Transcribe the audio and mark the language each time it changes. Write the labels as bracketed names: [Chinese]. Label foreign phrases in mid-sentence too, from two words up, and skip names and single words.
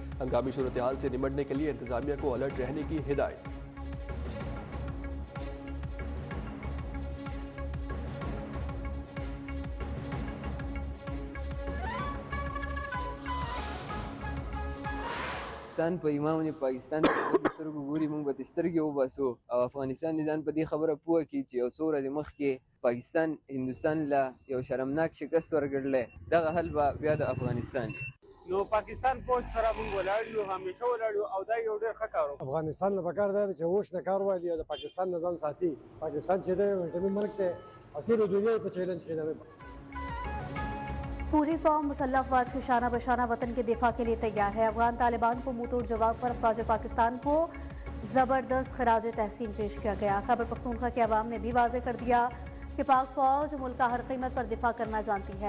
[Urdu] ہنگامی صورت حال سے نمٹنے کے لیے انتظامیہ کو الرٹ رہنے کی ہدایت. [Pashto] पाकिस्तान په ایمان باندې پاکستان په سترګو ګوري، موږ به سترګې وباسو او افغانستان دې ځان په دې خبره پوه کړي چې یو څو ورځې مخکې پاکستان هندوستان له یو شرمناک شکست ورکړلی، دغه حل به بیا د افغانستان نو پاکستان پوج سره موږ ولاړ یو، همیشه ولاړ یو او دا یو ډېر ښه کار و. افغانستان له پکار دی چې هوش نه کار والی او د پاکستان نه ځان ساتي. پاکستان چې دی ویټامین ملک دی او ټولې دنیا یې په چیلنج کې دی. [Urdu] پوری قوم مسلح افواج کے شانہ بشانہ وطن کے دفاع کے لیے تیار ہے. افغان طالبان کو منہ توڑ جواب پر افواج پاکستان کو زبردست خراج تحسین پیش کیا گیا. خیبر پختونخوا کے عوام نے بھی واضح کر دیا کہ پاک فوج ملک کا ہر قیمت پر دفاع کرنا جانتی ہے.